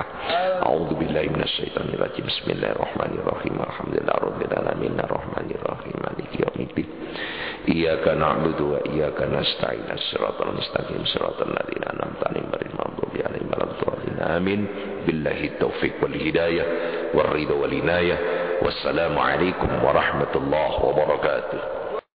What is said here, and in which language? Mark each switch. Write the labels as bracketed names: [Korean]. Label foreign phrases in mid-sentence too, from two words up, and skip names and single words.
[Arabic] أعوذ بالله من الشيطان الرجيم. بسم الله الرحمن الرحيم. الحمد لله رب العالمين الرحمن الرحيم مالك يوم الدين إياك نعبد وإياك نستعين. الصراط المستقيم صراط الذين أنعمت عليهم غير المغضوب عليهم ولا الضالين. Amin. بالله التوفيق والهداية والرضا والعناية. والسلام عليكم ورحمة الله وبركاته.